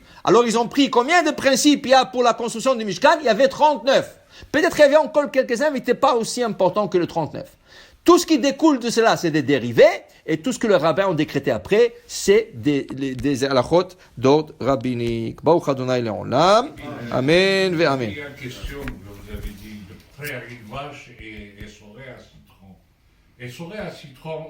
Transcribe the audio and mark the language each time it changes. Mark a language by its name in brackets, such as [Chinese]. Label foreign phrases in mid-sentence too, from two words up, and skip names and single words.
[French] Alors ils ont pris combien de principes il y a pour la construction du Mishkan? Il y avait 39. Peut-être qu'il y avait encore quelques-uns, mais ce n'était pas aussi important que le 39. Tout ce qui découle de cela, c'est des dérivés, et tout ce que les rabbins ont décrété après, c'est des halachot d'ordre rabbinique. [Hebrew] ברוך ה' לעולם. אמן ואמן. [French] Il y a une question que vous avez dit de frère une vache et essoré à citron. Essoré à citron,